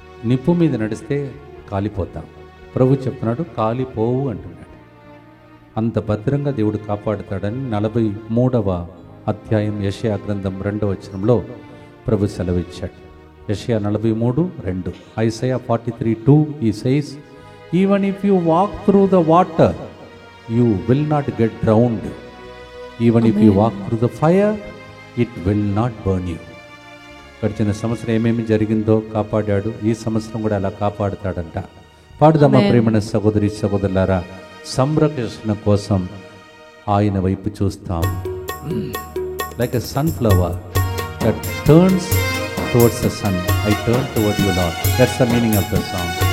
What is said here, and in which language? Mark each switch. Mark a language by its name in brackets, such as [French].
[Telugu] నిప్పు మీద నడిస్తే కాలిపోతాం, ప్రభు చెప్తున్నాడు కాలిపోవు అంటున్నాడు. అంత భద్రంగా దేవుడు కాపాడుతాడని 43వ అధ్యాయం యెషయా గ్రంథం 2వ వచనంలో ప్రభు సెలవిచ్చాడు. యెషయా 43:2. [English] Isaiah 43:2 he says, even if you walk through the water you will not get drowned, even if you walk through the fire it will not burn you. [Telugu] గడిచిన సంవత్సరం ఏమేమి జరిగిందో కాపాడాడు, ఈ సంవత్సరం కూడా అలా కాపాడుతాడంట. పాడుదామా ప్రేమైన సహోదరి సహోదరులారా, సంరక్షణ కోసం ఆయన వైపు చూస్తాం. [English] Like a sunflower that turns towards the sun, I turn toward you Lord. That's the meaning of the song.